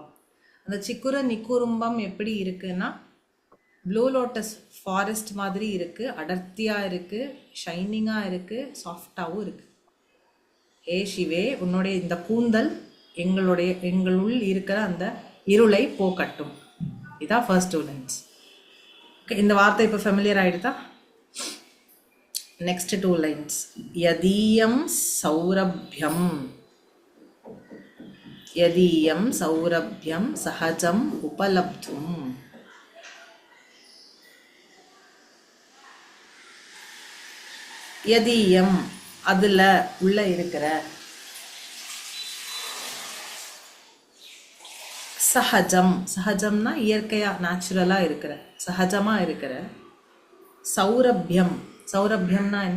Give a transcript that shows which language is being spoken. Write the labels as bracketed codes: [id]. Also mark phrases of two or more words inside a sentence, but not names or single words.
[ta] அந்த [sa] चिकुर निकुरुम्बम् [ta] எப்படி இருக்குன்னா, [en] blue lotus forest [ta] மாதிரி இருக்குது, அடர்த்தியாக இருக்குது, ஷைனிங்காக இருக்குது, சாஃப்டாகவும் இருக்குது. ஏ சிவே, உன்னுடைய இந்த கூந்தல் எங்களுள் இருக்கிற அந்த இருளை போக்கட்டும். இதான் [en] first 2 lines. [ta] ஓகே, இந்த வார்த்தை இப்போ ஃபெமிலியர் ஆகிடுதா? [en] Next 2 lines. [sa] यदियं सौरभ्यं. यदियं सौरभ्यं सहजं उपलब्धुम्. [ta] Yadiyam அதுல உள்ள இருக்கிற சஹஜம். சஹஜம்னா இயற்கையா, நேச்சுரலா இருக்கிற, சஹஜமா இருக்கிற. சௌரபியம். சௌரபியம்னா என்ன?